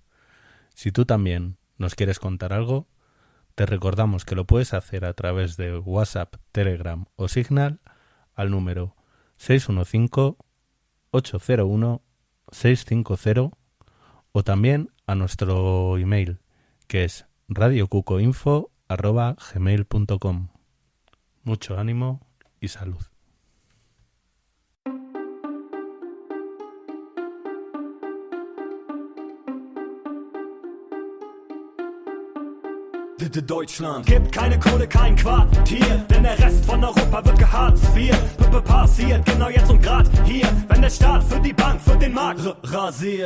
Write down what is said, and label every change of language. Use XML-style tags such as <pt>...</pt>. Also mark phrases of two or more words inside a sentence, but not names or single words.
<es>Si tú también nos quieres contar algo, te recordamos que lo puedes hacer a través de WhatsApp, Telegram o Signal al número 615-801-650 o también a nuestro email, que es radiocucoinfo@gmail.com. Mucho ánimo y salud.</es> <de>Deutschland gibt keine Kohle, kein Quartier, denn der Rest von Europa wird geharzt. Passiert genau jetzt und grad hier, wenn der Staat für die Bank, für den Markt rasiert.</de>